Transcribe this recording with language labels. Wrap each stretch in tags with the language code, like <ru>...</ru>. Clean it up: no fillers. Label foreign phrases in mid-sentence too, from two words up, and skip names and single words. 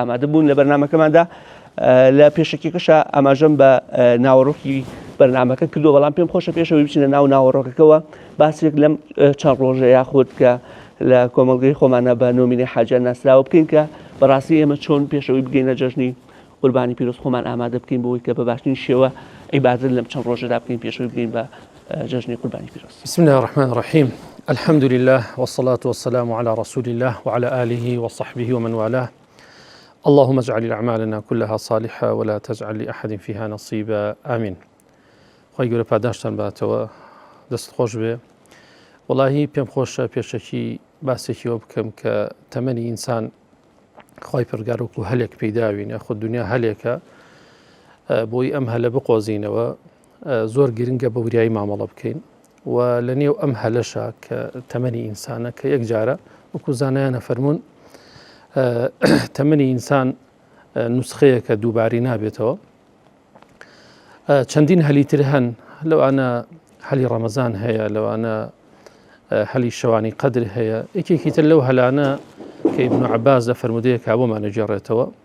<ckb>ئامادە بوون لە بەرنامەکەماندا لە پێشەکێکەشە ئاماژەم بە ناوەڕۆکی بەرنامەکە کردو بەڵام پێم خۆشە پێشەوەی بچینە ناو ناوەڕۆکەکەوە باسێک لەم چەند ڕۆژە یاخود کە لە کۆمەڵگەی خۆمانە بە نۆمینەی حاجیان ناسراوە بکەین کە بەڕاستی ئێمە چۆن پێشەوەی بگەینە جەژنی قوربانی پیرۆز خۆمان ئامادە بکەین بۆی کە بە باشترین شێوە عیبادەت لەم چەند ڕۆژەدا بکەین پێشەوەی بگەین بە جەژنی قوربانی پیرۆز.</ckb> <ar>بسم الله الرحمن الرحيم. الحمد لله والصلاة والسلام على رسول الله وعلى آله وصحبه ومن والاه. اللهم اجعل أعمالنا كلها صالحة ولا تجعل لأحد فيها نصيبا آمين.</ar> <ckb>خۆی گەورە پاداشتان باتەوە دەست خۆش بێ وڵاهی پێم خۆشە پێشەکی باسێکیەوە بکەم کە تەمەنی ئینسان خۆی پرگارۆک و هەلێک پەیداوینە خۆ دنیا هەلێکە بۆی ئەم هەلە بقۆزینەوە زۆر گرنگە بە وریایی مامەڵە بکەین و لە نێو ئەم هەلەشە کە تەمەنی ئینسانە کە یەک جارە وەکو زانایانە فەرمونون تەمەنی ئینسان نوسخەیە کە دووباری نابێتەوە چەندین هەلیتر هەن لەوانە هەلی ڕەمەزان هەیە لەوانە هەلی شەوانی قەدر هەیە یەکێکی تر لەو هەلانە کە ئیبن عەباس لە فەرمودەیەکە بۆمانە جێڕێتەوە</ckb>